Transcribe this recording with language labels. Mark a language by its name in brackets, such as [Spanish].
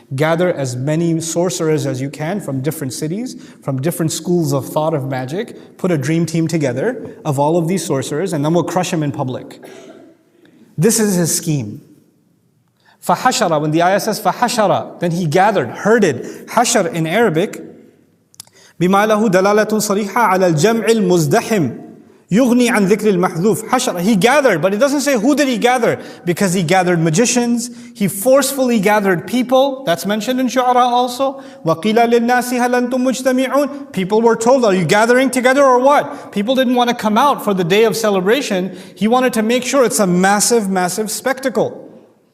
[English] Gather as many sorcerers as you can from different cities, from different schools of thought of magic. Put a dream team together of all of these sorcerers, and then we'll crush him in public. This is his scheme. فَحَشَرَ. When the ayah says فَحَشَرَ, then he gathered, herded. Hashar in Arabic, [Arabic] بِمَا لَهُ دَلَالَةٌ صَرِيحَةٌ عَلَى الْجَمْعِ الْمُزْدَحِمِ يغني عن ذكر المحذوف. حشر. [English] He gathered, but it doesn't say who did he gather. Because he gathered magicians, he forcefully gathered people. That's mentioned in Shu'ara also. [Arabic] وَقِيلَ لِلنَّاسِ هَلْ أَنْتُمْ مُجْتَمِعُونَ. [English] People were told, are you gathering together or what? People didn't want to come out for the day of celebration. He wanted to make sure it's a massive, massive spectacle.